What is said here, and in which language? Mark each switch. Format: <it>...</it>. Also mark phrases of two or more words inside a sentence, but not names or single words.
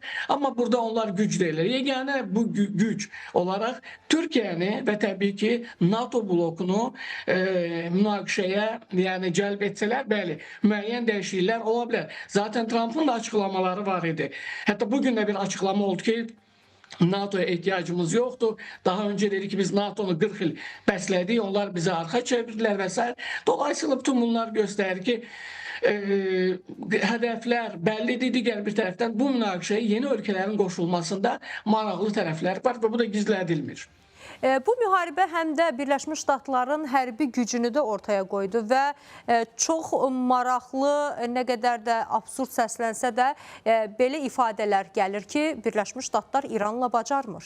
<az>Amma burada onlar güc deyirlər. Yeganə bu güc olaraq Türkiyəni və təbii ki NATO blokunu münaqişəyə yəni cəlb etsələr, bəli, müəyyən dəyişikliklər ola bilər. Zaten Trump'ın da açıqlamaları var idi. Hətta bugün də bir açıqlama oldu ki,</az> <tr>NATO'ya ihtiyacımız yoktu. Daha önce dedi ki biz NATO'nu 40 yıl besledik. Onlar bize arka çevirdiler vesaire. Dolayısıyla bütün bunlar gösterir ki hedefler bellidir.</tr> <az>Diğer bir taraftan bu münaqişəyə yeni ölkələrin qoşulmasında maraqlı tərəflər var və bu da gizlədilmir. Bu müharibə həm də Birləşmiş Ştatların hərbi gücünü də ortaya qoydu və çox maraqlı, nə qədər də absurd səslənsə də belə ifadələr gəlir ki, Birləşmiş Ştatlar İranla bacarmır.</az>